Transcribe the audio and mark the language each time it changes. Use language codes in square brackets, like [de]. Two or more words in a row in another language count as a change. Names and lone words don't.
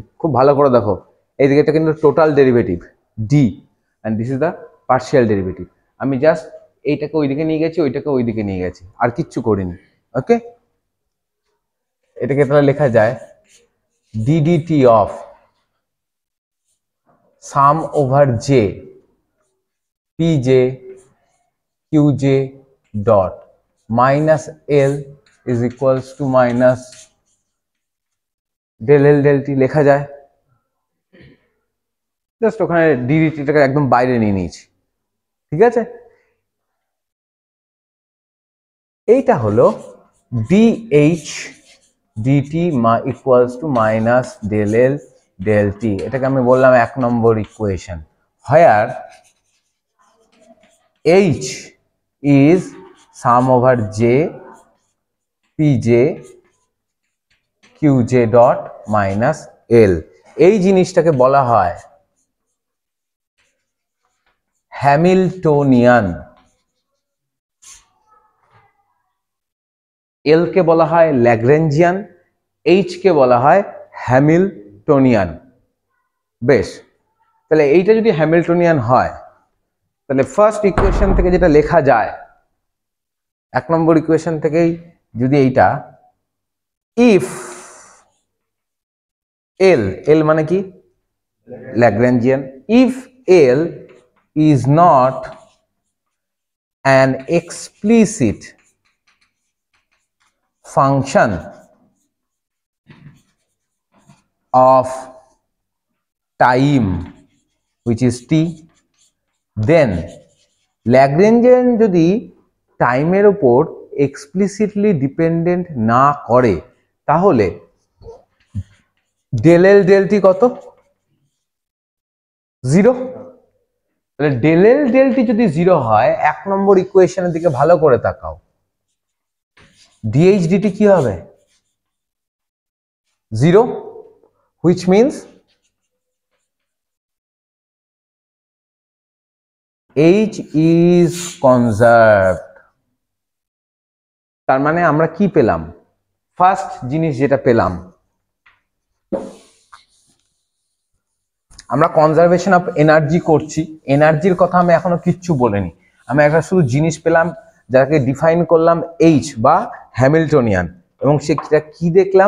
[bn] খুব ভালো করে দেখো, এইদিকে এটা কিন্তু [en] total derivative d and this is the partial derivative. [bn] আমি জাস্ট এইটাকে ওইদিকে নিয়ে গেছি, ওইটাকে ওইদিকে নিয়ে গেছি, আর কিচ্ছু করিনি। [en] ওকে, [bn] এটাকে তাহলে লেখা যায় [en] ddt of sum over j pj qj dot minus l is equals to minus del l del t [bn] লেখা যায়। জাস্ট ওখানে ddtটাকে একদম বাইরে নিয়ে নিয়েছি, ঠিক আছে? এইটা হলো [en] dh dt equals to minus del l del t। [bn] এটাকে আমি বললাম 1 নম্বর ইকুয়েশন, [en] where h is sum over j pj qj dot minus l। [bn] এই জিনিসটাকে বলা হয় হ্যামিল্টনিয়ান, এল কে বলা হয় ল্যাগ্রেঞ্জিয়ান, এইচ কে বলা হয় হ্যামিল্টনিয়ান। বেশ, তাহলে এইটা যদি হ্যামিল্টনিয়ান হয়, তাহলে ফার্স্ট ইকুয়েশন থেকে যেটা লেখা যায়, 1 নম্বর ইকুয়েশন থেকেই যদি এইটা [en] if L, [bn] এল মানে কি? ল্যাগ্রেঞ্জিয়ান। [en] if L is not an explicit function of time which is t, then Lagrangian [bn] যদি টাইমের উপর [en] explicitly dependent [bn] না করে, তাহলে [en] del l del t কত? [bn] 0। তাহলে [en] del l del t [bn] যদি 0 হয়, 1 নম্বর ইকুয়েশনের দিকে ভালো করে তাকাও, [en] dh dt [bn] কি হবে? 0, [en] which means h is conserved। [bn] তার মানে আমরা কি পেলাম? ফার্স্ট জিনিস যেটা পেলাম, আমরা [en] conservation of energy [bn] করছি। এনার্জির কথা আমি এখনো কিচ্ছু বলিনি, আমি একটা শুধু জিনিস পেলাম যাকে ডিফাইন করলাম এইচ বা হ্যামিল্টনিয়ান, এবং সেটা কি দেখলাম?